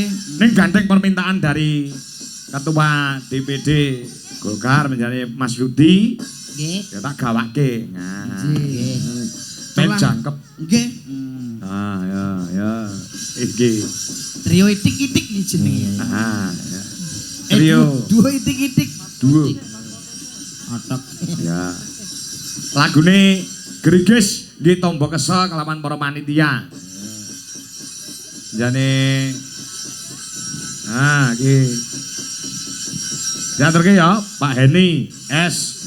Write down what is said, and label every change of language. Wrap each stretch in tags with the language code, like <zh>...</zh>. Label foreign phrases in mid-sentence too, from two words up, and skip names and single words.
<jv>Ning gandeng</jv> <id>permintaan dari Ketua DPD Golkar menjadi Mas Yudi</id> <jv>Nggih. ya tak gawake. Nah. Nggih. Ben jangkep. Nggih. Ah ya. Iki. Trio itik-itik iki jenenge. Ah ya. Trio Duo itik-itik. duo. Otok. Ya. Lagune Griges nggih tombo kesel kelawan para panitia. Jane iki. Diaturke ya Pak Heni S.</jv>